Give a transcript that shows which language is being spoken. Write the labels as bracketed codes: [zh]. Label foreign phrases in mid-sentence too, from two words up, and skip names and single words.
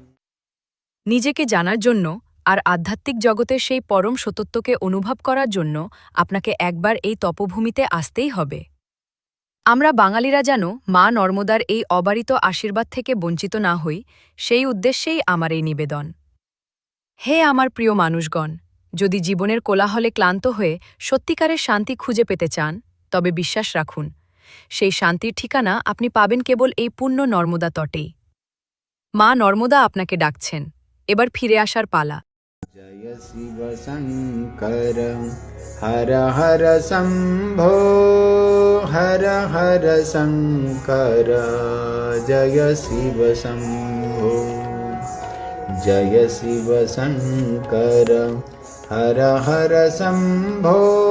[bn] নিজেকে জানার জন্য আর আধ্যাত্মিক জগতের সেই পরম সত্যত্বকে অনুভব করার জন্য আপনাকে একবার এই তপভূমিতে আসতেই হবে। আমরা বাঙালিরা যেন মা নর্মদার এই অবারিত আশীর্বাদ থেকে বঞ্চিত না হই, সেই উদ্দেশ্যেই আমার এই নিবেদন। হে আমার প্রিয় মানুষগণ, যদি জীবনের কোলাহলে ক্লান্ত হয়ে সত্যিকারের শান্তি খুঁজে পেতে চান, তবে বিশ্বাস রাখুন, সেই শান্তির ঠিকানা আপনি পাবেন কেবল এই পুণ্য নর্মদা তটেই। মা নর্মদা আপনাকে ডাকছেন, এবার ফিরে আসার পালা। [hi] जय शिव शङ्कर हर हर शम्भो हर हर शङ्कर जय शिव शम्भो जय शिव शङ्कर हर हर शम्भो